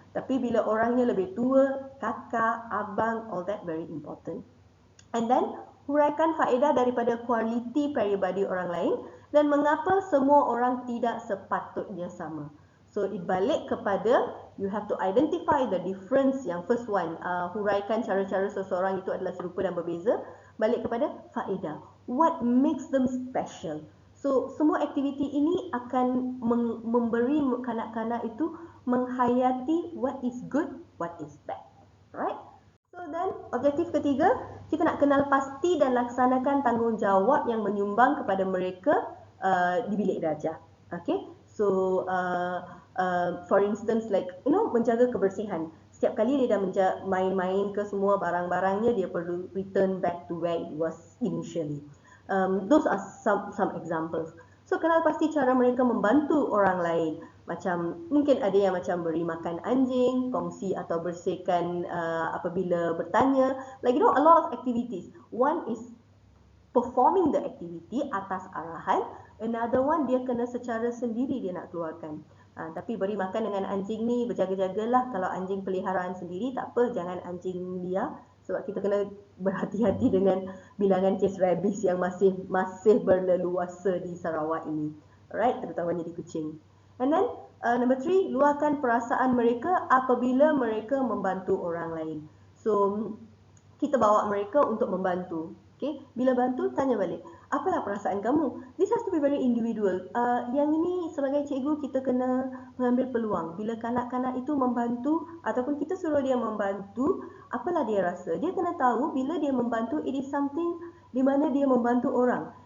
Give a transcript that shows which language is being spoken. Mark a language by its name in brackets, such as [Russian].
[Malay] Tapi bila orangnya lebih tua, kakak, abang, [English] all that very important. [Malay] And then huraikan faedah daripada kualiti peribadi orang lain dan mengapa semua orang tidak sepatutnya sama. [English] So it [Malay] balik kepada [English] you have to identify the difference. [Malay] Yang first one, huraikan cara-cara seseorang itu adalah serupa dan berbeza. Balik kepada faedah. [English] What makes them special? [Malay] So semua aktiviti ini akan memberi kanak-kanak itu menghayati [English] what is good, what is bad. Right? [Malay] So then objektif ketiga, kita nak kenal pasti dan laksanakan tanggungjawab yang menyumbang kepada mereka di bilik darjah. Okay? [English] So for instance like [Malay] menjaga kebersihan. Setiap kali dia dah main-main ke semua barang-barangnya, dia perlu [English] return back to where it was initially. Those are some examples. [Malay] So kenal pasti cara mereka membantu orang lain. Macam mungkin ada yang macam beri makan anjing, kongsi atau bersihkan apabila bertanya. [English] Like a lot of activities. One is performing the activity [Malay] atas arahan. [English] Another one [Malay] dia kena secara sendiri dia nak keluarkan. Tapi beri makan dengan anjing ni berjaga-jagalah. Kalau anjing peliharaan sendiri tak apa, jangan anjing liar. Sebab kita kena berhati-hati dengan bilangan kes rabies yang masih berleluasa di Sarawak ini. Alright, terutamanya di Kuching. [English] And then number 3, [Malay] luahkan perasaan mereka apabila mereka membantu orang lain. So kita bawa mereka untuk membantu. Okay? Bila bantu, tanya balik, apalah perasaan kamu? [English] This has to be very individual. [Malay] Yang ini sebagai cikgu kita kena mengambil peluang. Bila kanak-kanak itu membantu ataupun kita suruh dia membantu, apalah dia rasa. Dia kena tahu bila dia membantu, [English] it is something [Malay] di mana dia membantu orang.